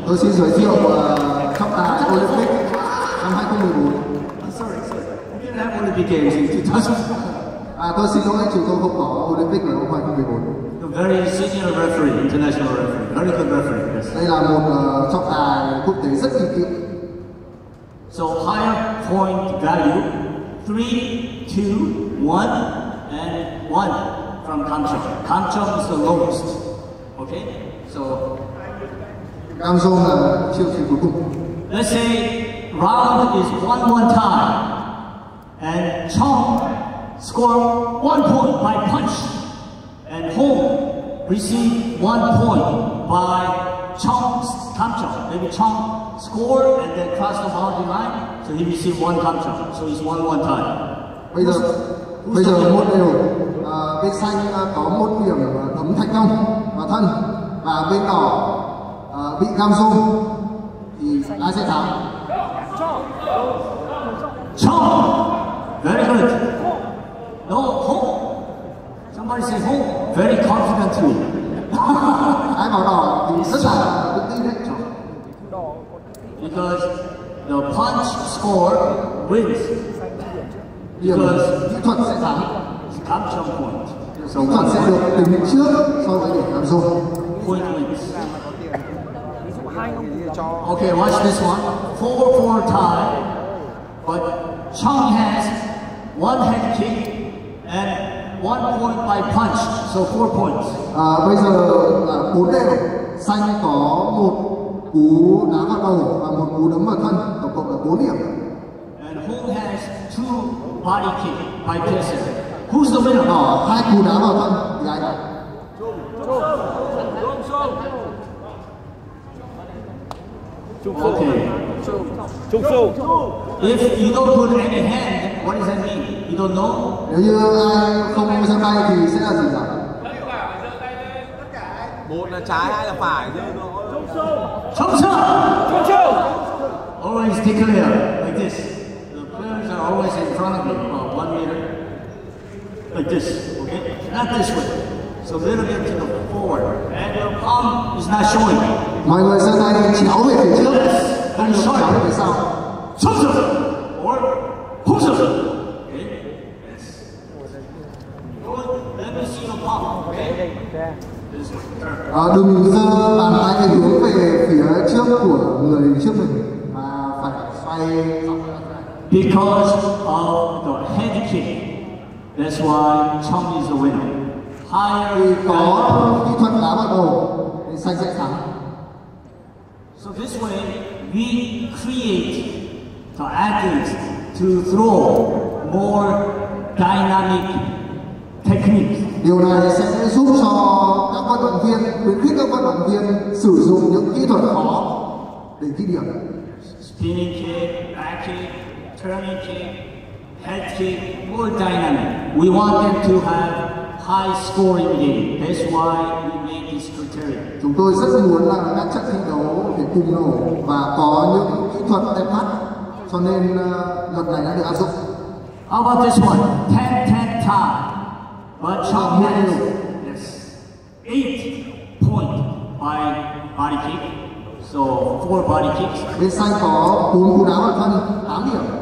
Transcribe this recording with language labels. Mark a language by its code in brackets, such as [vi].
[vi] Tôi xin giới thiệu trọng tài Olympic năm 2014. [en] Sorry. We didn't have Olympic Games in 2000. [vi] Tôi xin lỗi, chúng tôi không có Olympic vào năm 2014. [en] A very senior referee, international referee, very good referee. Yes. [vi] Đây là một trọng tài quốc tế rất kinh nghiệm. [en] So higher point value, 3, 2, 1, and 1 from Kamchong. Kamchong is the lowest. Okay? So [vi] Kamchong là siêu thị cuối cùng. [en] let's say round is 1-1 tie, and Chong score 1 point by punch, and Hong receive 1 point by Chong's Kamchong. Maybe Chong score and then cross the boundary line, so he received 1 Kamchong. So it's 1-1 tie. [vi] Bây giờ một đều, bên xanh có 1 điểm đấm thành công vào thân, và bên đỏ bị Kamchong thì ai sẽ thắng? [en] Chong, very good. No, Hong. Somebody say Hong. Very confidently. [vi] Ai bảo đỏ thì rất là tự tin đấy. [en] Because the punch score wins. [vi] Điểm [en] Because [vi] kỹ thuật sẽ thắng. [en] it's Kamchong point. So [vi] Kỹ thuật sẽ được tính trước so với điểm Kamchong. [en] point wins. Okay, watch this one. 4-4 tie. But Chong has 1 head kick and 1 point by punch. So 4 points. [vi] Bây giờ là 4 đều, xanh có 1 cú đá vào đầu và 1 cú đấm vào thân, tổng cộng là 4 điểm. [en] And Hong has 2 body kick by piercing. Who's the winner? [vi] Đỏ 2 cú đá vào thân thì ai thắng? [en] Okay. If you don't put any hand, what does that mean? You don't know? [vi] Nếu như ai không giơ tay thì sẽ là gì nhỉ? Một là trái, hai là phải. [ko] Chongsa! [en] Always declare like this. The players are always in front of you, about 1 meter. Like this, okay? Not this way. So a little bit to the forward. And your palm is not showing. [vi] Mọi người giơ tay chéo về phía trước, không được chéo về phía sau. [en] Chongsa! Or Hongsa! Okay? Yes. Good. Let me see your palm, okay? This way. [vi] Đừng giơ bàn tay hướng về phía trước của người trước mình, mà phải xoay. [en] Because of the head kick, that's why Chong is the winner. Higher [vi] Có kỹ thuật đá vào đầu thì xanh sẽ thắng. [en] So this way, we create the athletes to throw more dynamic techniques. [vi] Điều này sẽ giúp cho các vận động viên, khuyến khích các vận động viên sử dụng những kỹ thuật khó để ghi điểm. [en] Spinning kick, back kick, turning kick, head kick, more dynamic. We want them to have high scoring game. That's why we made this criteria. [vi] Chúng tôi rất muốn là các trận thi đấu để cùng nổ và có những kỹ thuật đẹp mắt, cho nên luật này đã được áp dụng. [en] How about this one? 10-10 tie. But Chong has 8 point by body kick. So 4 body kicks. [vi] Bên xanh có 4 cú đá vào thân, 8 điểm.